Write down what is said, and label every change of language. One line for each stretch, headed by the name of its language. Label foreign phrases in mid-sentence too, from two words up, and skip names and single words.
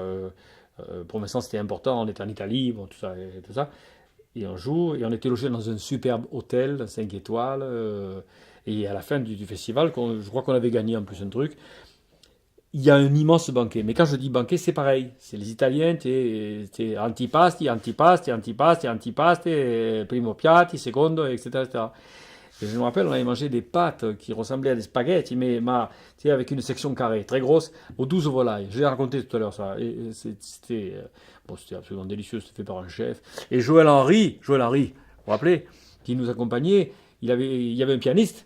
French: Pour l'instant, c'était important, on était en Italie, bon, tout ça, et tout ça. Et on joue, et on était logé dans un superbe hôtel, 5 étoiles. Et à la fin du festival, je crois qu'on avait gagné en plus un truc, il y a un immense banquet. Mais quand je dis banquet, c'est pareil. C'est les Italiens, t'es
Italian: antipasti, antipasti, antipasti, antipasti, primo piatti, secondo,
French: etc., etc. Et je me rappelle, on avait mangé des pâtes qui ressemblaient à des spaghettis, mais avec une section carrée, très grosse, aux 12 volailles. Je l'ai raconté tout à l'heure, ça. Et c'était absolument délicieux, c'était fait par un chef. Et Joël Henry, vous vous rappelez, qui nous accompagnait, il y avait un pianiste.